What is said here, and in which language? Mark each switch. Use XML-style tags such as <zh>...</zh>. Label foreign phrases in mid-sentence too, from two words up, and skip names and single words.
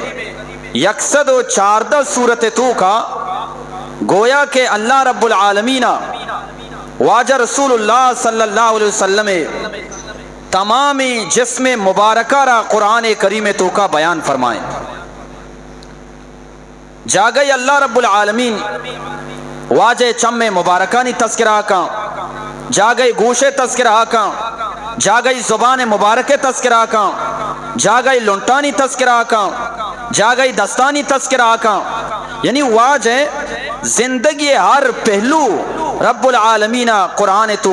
<bal>114 سورت تو کا گویا کہ</bal> <ar>اللہ رب العالمین</ar> <bal>واجہ</bal> <ar>رسول اللہ صلی اللہ علیہ وسلم</ar> <bal>تمامی جسم مبارکہ را قرآن کریم تو کا بیان فرمائیں. جاگئی</bal> <ar>اللہ رب العالمین</ar> <bal>واجہ چم مبارکانی تذکرہ کا، جاگئی گوش تذکرہ کا، جاگئی زبان مبارک تذکرہ کا، جاگئی لنٹانی تذکرہ کا، جاگئی دستانی تذکرہ کا، یعنی واجہ زندگی ہر پہلو</bal> <ar>رب العالمین</ar> <bal>قرآن تو</bal>